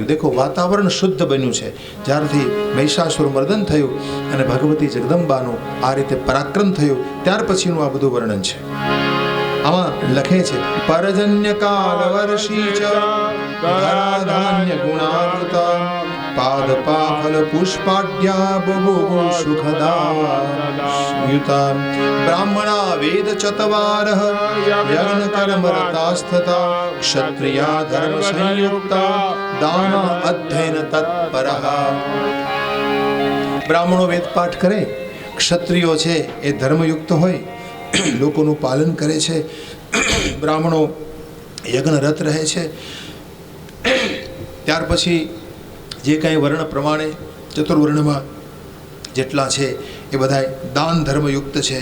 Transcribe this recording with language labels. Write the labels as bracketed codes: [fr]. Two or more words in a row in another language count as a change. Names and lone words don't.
[gu] દેખો વાતાવરણ શુદ્ધ બન્યું છે જ્યારથી મહિષાસુર મર્દન થયું અને ભગવતી જગદંબાનું આ રીતે પરાક્રમ થયું. ત્યાર પછીનું આ બધું વર્ણન છે. આમાં લખે છે [sa] पर्जन्य काल वर्षी च धराधान्य गुणावृता पादपाफलपुष्पाढ्या बुभुवो सुखदा ब्राह्मणा वेद चत्वारः यज्ञकर्मरतास्तथा क्षत्रिया धर्म संयुक्ता दान अध्ययन तत्परः। [gu] બ્રાહ્મણો વેદ પાઠ કરે, ક્ષત્રિયો છે એ ધર્મયુક્ત હોય, લોકોનું પાલન કરે છે, બ્રાહ્મણો યજ્ઞરત રહે છે. ત્યાર પછી જે કાંઈ વર્ણ પ્રમાણે ચતુર્વર્ણમાં જેટલા છે એ બધા દાન ધર્મયુક્ત છે.